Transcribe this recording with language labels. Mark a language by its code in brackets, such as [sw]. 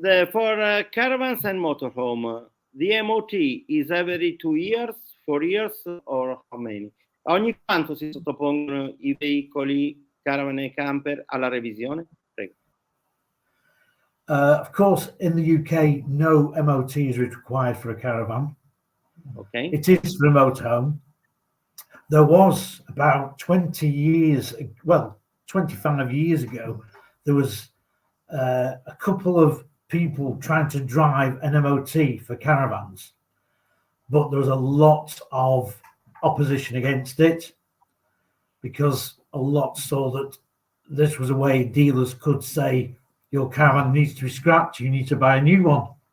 [en] For caravans and motorhome, the MOT is every 2 years, 4 years, or how many? [it] Ogni quanto si sottopongono i veicoli, caravan e camper alla revisione? Prego. [en] Of course, in the UK, no MOT is required for a caravan. Okay. It is for a motorhome. There was about 20 years, well, 25 years ago, there was a couple of people trying to drive an MOT for caravans, but there was a lot of opposition against it because a lot saw that this was a way dealers could say your caravan needs to be scrapped, you need to buy a new one.